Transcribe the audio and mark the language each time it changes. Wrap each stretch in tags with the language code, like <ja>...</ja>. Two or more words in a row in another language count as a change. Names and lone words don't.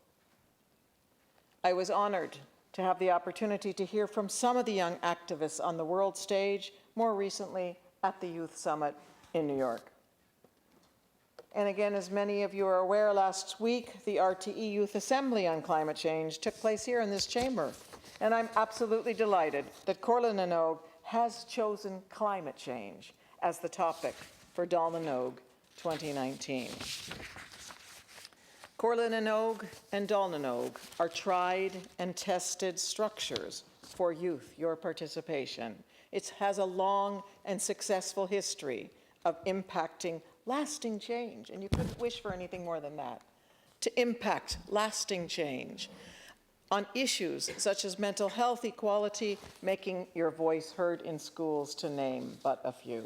<en>I was honored to have the opportunity to hear from some of the young activists on the world stage, more recently at the Youth Summit in New York. And again, as many of you are aware, last week, the RTE Youth Assembly on Climate Change took place here in this chamber. And I'm absolutely delighted that Comhairle na noÓg has chosen climate change as the topic for Dáil na noÓg 2019. Comhairle na noÓg and Dáil na noÓg are tried and tested structures for youth, your participation It has a long and successful history of impacting lasting change, and you couldn't wish for anything more than that, to impact lasting change on issues such as mental health, equality, making your voice heard in schools, to name but a few.</en>